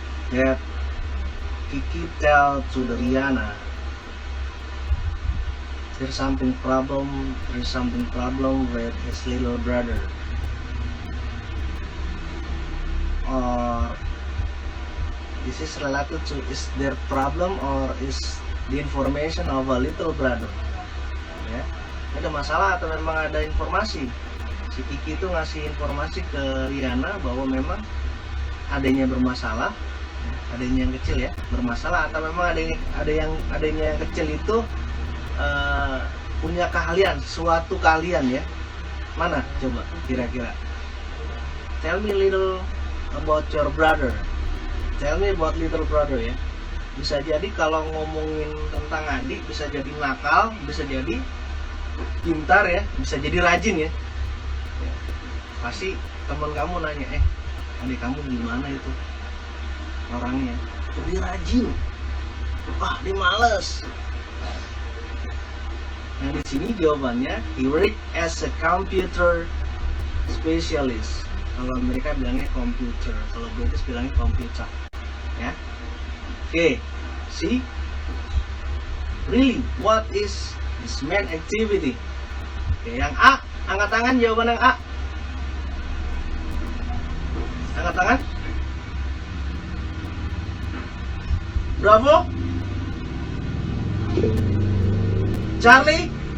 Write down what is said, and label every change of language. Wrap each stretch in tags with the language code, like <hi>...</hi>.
<en>That Kiki tell to the Rihanna, there's something problem with his little brother. Or this is related to, is there problem or is the information of a little brother?</en> <id>Ya, ada masalah atau memang ada informasi? Si Kiki itu ngasih informasi ke Rihanna bahwa memang adanya bermasalah, adanya yang kecil ya bermasalah, atau memang adanya yang kecil itu punya keahlian, suatu keahlian ya. Mana coba kira-kira?</id> <en>Tell me little about your brother. Tell me about little brother ya.</en> <id>Bisa jadi kalau ngomongin tentang adik, bisa jadi nakal, bisa jadi pintar ya, bisa jadi rajin ya. Pasti teman kamu nanya, adik kamu gimana itu orangnya? Dia rajin, dia males. Nah di sini jawabannya,</id> <en>he work as a computer specialist.</en> <id>Kalau mereka bilangnya computer, kalau British bilangnya computer, ya.</id> <en>Okay, see, really, what is his main activity?</en> <id>Oke, yang A, angkat tangan jawaban yang A. Angkat tangan. Bravo. Charlie.</id>